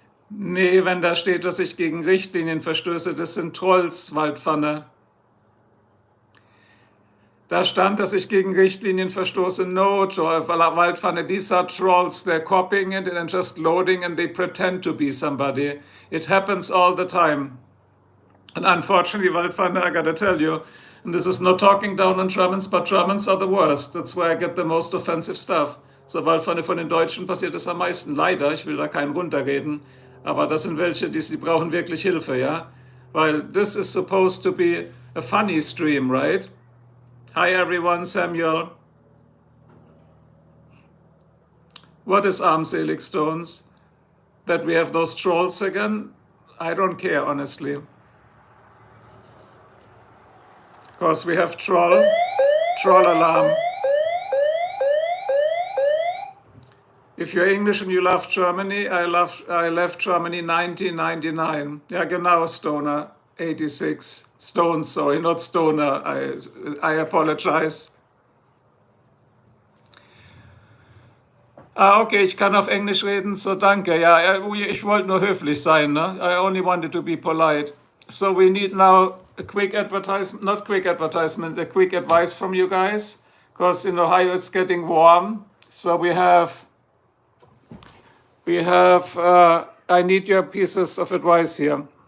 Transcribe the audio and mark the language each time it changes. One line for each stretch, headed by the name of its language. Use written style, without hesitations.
German: Nee, wenn da steht, dass ich gegen Richtlinien verstöße, das sind Trolls, Waldpfanne. Da stand, dass ich gegen Richtlinien verstoße.
English: No, Waldpfanne, these are trolls. They're copying it and just loading and they pretend to be somebody. It happens all the time. And unfortunately, Waldpfanne, I gotta tell you, and this is not talking down on Germans, but Germans are the worst. That's where I get the most offensive stuff.
German: So, Waldpfanne, von den Deutschen passiert es am meisten. Leider, ich will da keinen runterreden. Aber das sind welche, die brauchen wirklich Hilfe, ja?
English: Weil this is supposed to be a funny stream, right? Hi everyone, Samuel. What is armselig stones? That we have those trolls again? I don't care, honestly. Because we have troll alarm. If you're English and you love Germany, I left Germany 1999.
German: Ja, genau,
English: Stoner. 86. Stones, sorry, not Stoner. I apologize.
German: Okay, ich kann auf Englisch reden, so danke. Ja, ich wollte nur höflich sein, ne?
English: I only wanted to be polite. So we need now a quick advertisement, not quick advertisement, a quick advice from you guys. Because in Ohio it's getting warm. So we have, I need your pieces of advice here.